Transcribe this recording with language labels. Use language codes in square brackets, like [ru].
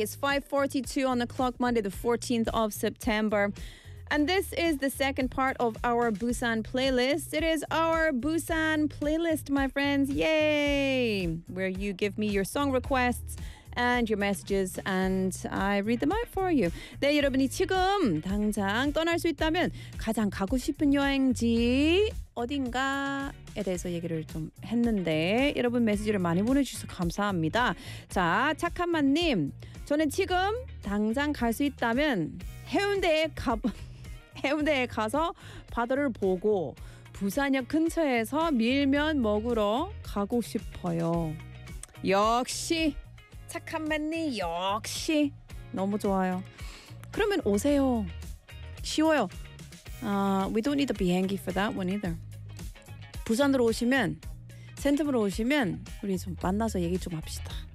[en] It's 5:42 on the clock, Monday the 14th of September. And this is the second part of our Busan playlist. It is our Busan playlist, my friends. Yay! Where you give me your song requests and your messages and I read them out for you. [ko] 네, 여러분이 지금 당장 떠날 수 있다면 가장 가고 싶은 여행지 어딘가에 대해서 얘기를 좀 했는데 여러분 메시지를 많이 보내주셔서 감사합니다. 자, 착한맛님. 저는 지금 당장 갈 수 있다면 해운대에 가서 바다를 보고 부산역 근처에서 밀면 먹으러 가고 싶어요. 역시 착한 맨니 역시 너무 좋아요. 그러면 오세요. 쉬워요. [en] We don't need a [ko] 비행기 [en] for that one either. [ko] 부산으로 오시면 센텀으로 오시면 우리 좀 만나서 얘기 좀 합시다.